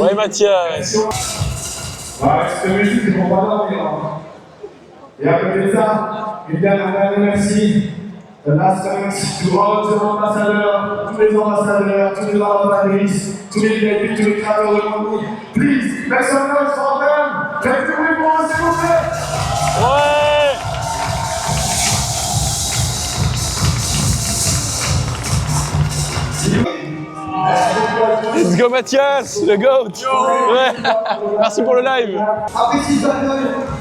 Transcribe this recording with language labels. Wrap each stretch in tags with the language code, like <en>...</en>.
<fr>Ouais Mathias. Ouais, c'est musique, ils vont pas dormir. Et à côté de ça, eh bien, un dernier merci.</fr> <en>Last thanks to all the</en> <fr>ambassadeurs, tous les ambassadeurs, tous les ambassadrices, tous les VIP, tous les créateurs de contenu.</fr> <en>Please, make some noise for them.</en> <fr>Faites du bruit pour eux, s'il vous plaît. Ouais!</fr> <en>Let's go</en> <fr>Mathias, le GOAT! Ouais. Merci pour le live! Apprécie ta gueule.</fr>